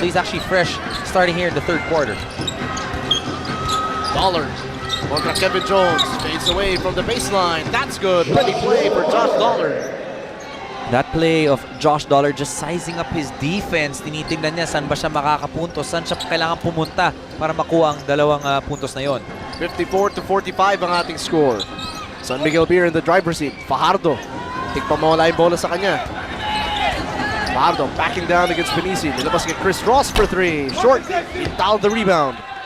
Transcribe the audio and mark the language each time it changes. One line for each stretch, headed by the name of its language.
English: So he's actually fresh starting here in the third quarter. Dollard kontra Kevin Jones. Fades away from the baseline. That's good. Pretty play for Josh Dollard. That play of Josh Dollard just sizing up his defense.
Filipino: Tinitingnan niya saan ba siya makakapuntos, saan siya kailangan pumunta para makuha ang dalawang puntos na yon. 54-45 ang ating score.
English: San Miguel Beer in the driver's seat.
Filipino: Fajardo. Tigpamawala yung bola sa kanya. Fajardo
English: backing down against Benici.
Filipino: Nilabas kay
English: Chris Ross for 3. Short. Intal the rebound.